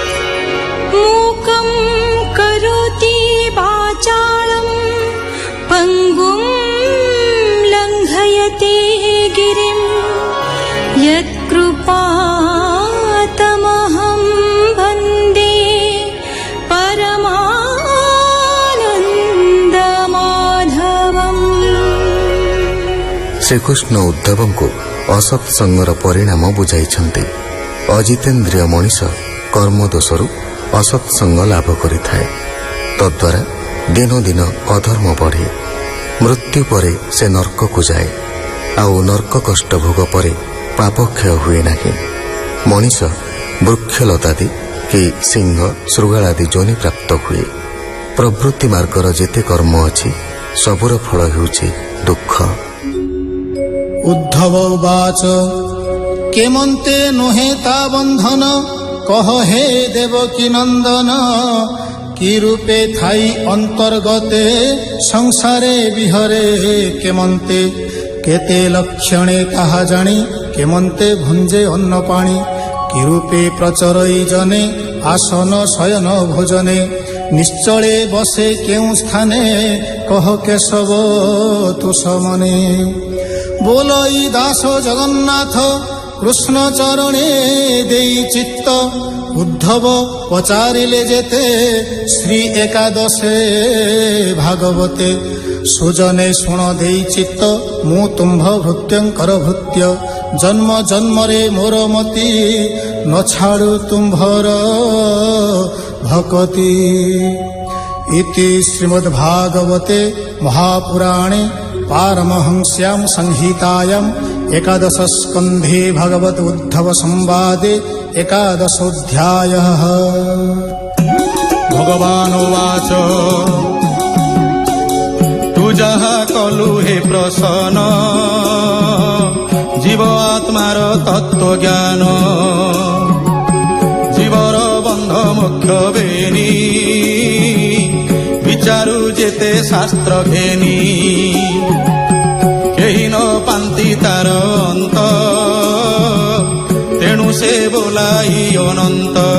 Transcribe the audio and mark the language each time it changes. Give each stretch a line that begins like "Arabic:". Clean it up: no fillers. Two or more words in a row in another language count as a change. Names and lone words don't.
Sanskrit: मूकं करोति वाचालं पङ्गुं लङ्घयते गिरिं यत्कृपातमहं वन्दे परमानन्दमाधवम्।
Odia: ଶ୍ରୀକୃଷ୍ଣ ଉଦ୍ଧବ କୁ ଅସତ୍ସଙ୍ଗର ପରିଣାମ ବୁଝାଇଛନ୍ତି। ଅଜିତେନ୍ଦ୍ରିୟ ମଣିଷ କର୍ମ ଦୋଷରୁ ଅସତ୍ସଙ୍ଗ ଲାଭ କରିଥାଏ। ତଦ୍ୱାରା ଦିନ ଦିନ ଅଧର୍ମ ବଢ଼େ। ମୃତ୍ୟୁ ପରେ ସେ ନର୍କ କୁ ଯାଏ। ଆଉ ନର୍କ କଷ୍ଟ ଭୋଗ ପରେ ପାପ କ୍ଷୟ ହୁଏ ନାହିଁ। ମଣିଷ ବୃକ୍ଷଲତାଦି କି ସିଂହ ଶୃଗାଳାଦି ଯୋନି ପ୍ରାପ୍ତ ହୁଏ। ପ୍ରବୃତ୍ତି ମାର୍ଗର ଯେତେ କର୍ମ ଅଛି ସବୁର ଫଳ ହେଉଛି ଦୁଃଖ। ଉଦ୍ଧବ ଉବାଚ କେମନ୍ତେ ନୋହେ ତା ବନ୍ଧନ କହ ହେ ଦେବକୀ ନନ୍ଦନ। କି ରୂପେ ଥାଇ ଅନ୍ତର୍ଗତେ ସଂସାରେ ବିହରେ କେମନ୍ତେ। କେତେ ଲକ୍ଷଣେ ତାହା ଜାଣି କେମନ୍ତେ ଭୁଞ୍ଜେ ଅନ୍ନ ପାଣି। କି ରୂପେ ପ୍ରଚରଇ ଜନେ ଆସନ ଶୟନ ଭୋଜନେ। ନିଶ୍ଚଳେ ବସେ କେଉ ସ୍ଥାନେ କହ କେଶବ ତୁ ସମନେ। ବୋଲଇ ଦାସ ଜଗନ୍ନାଥ କୃଷ୍ଣ ଚରଣେ ଦେଇ ଚିତ୍ତ। ଉଦ୍ଧବ ପଚାରିଲେ ଯେତେ ଶ୍ରୀ ଏକାଦଶେ ଭାଗବତେ। ସୁଜନେ ଶୁଣ ଦେଇ ଚିତ୍ତ ମୁ ତୁମ୍ଭ ଭୃତ୍ୟଙ୍କର ଭୃତ୍ୟ। ଜନ୍ମ ଜନ୍ମରେ ମୋର ମତି ନ ଛାଡ଼ୁ ତୁମ୍ଭର ଭକତି।
Sanskrit: इति श्रीमद्भागवते महापुराणे पारमहंस्यां संहितायां एकादश स्कन्धे भगवत उद्धव संवादे एकादशोऽध्यायः। भगवान् उवाच
Odia: ତୁ ଯାହା କଲୁ ହେ ପ୍ରସନ୍ନ ଜୀବ ଆତ୍ମାର ତତ୍ତ୍ୱ ଜ୍ଞାନ। ଜୀବର ବନ୍ଧ ମୋକ୍ଷ ବେନି ବିଚାରୁ ଯେତେ ଶାସ୍ତ୍ର ଘେନି। କେହି ନ ପାନ୍ତି ତାର ଅନ୍ତ ତେଣୁ ସେ ବୋଲାଇ ଅନନ୍ତ।